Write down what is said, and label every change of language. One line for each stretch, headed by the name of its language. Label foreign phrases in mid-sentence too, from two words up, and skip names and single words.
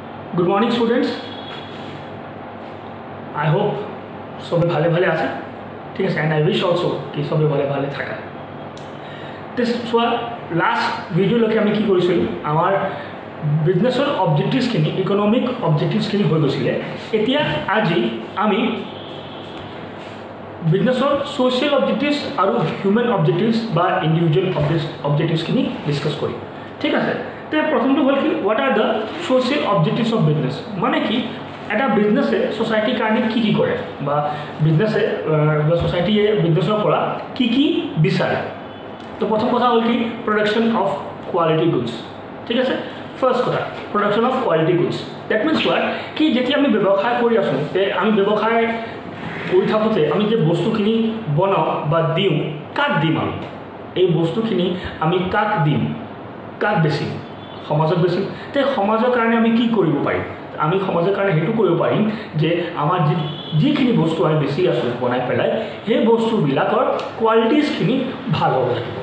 English: Good morning students. I hope
Assamese: সবে ভালে ভালে আছে ঠিক আছে
English: and I wish also
Assamese: কি সবে ভালে ভালে থাকা
English: this so last video
Assamese: লকে আমি কি কৰিছিল আমাৰ বিজনেছৰ অবজেক্টিভস খিনি
English: economic objectives
Assamese: খিনি হৈ গৈছিল এতিয়া আজি আমি বিজনেছৰ সোশ্যাল অবজেক্টিভস আৰু
English: human objectives
Assamese: বা
English: individual objectives
Assamese: খিনি ডিসকাস কৰিম ঠিক আছে তে প্ৰথমটো হ'ল কি
English: what are the social objectives of business
Assamese: মানে কি এটা বিজনেছে সোসাইটিৰ কাৰণে কি কি কৰে বা বিজনেছে বা সোসাইটিয়ে বিজনেছৰ পৰা কি কি বিচাৰে তো প্ৰথম কথা হ'ল কি
English: production of quality goods
Assamese: ঠিক আছে ফাৰ্স্ট কথা
English: production of quality goods that means what
Assamese: কি যেতিয়া আমি ব্যৱসায় কৰি আছো তে আমি ব্যৱসায় কৰি থাকোঁতে আমি যে বস্তুখিনি বনাওঁ বা দিওঁ কাক দিম আমি এই বস্তুখিনি আমি কাক দিম কাক বেচিম সমাজক বেচিম তে সমাজৰ কাৰণে আমি কি কৰিব পাৰিম আমি সমাজৰ কাৰণে হেতু কৰিব পাৰিম যে আমাৰ যিখিনি বস্তু আমি বেছি আছো বনাই পেলাই সেই বস্তুবিলাকৰ কোৱালিটিছখিনি ভাল হ'ব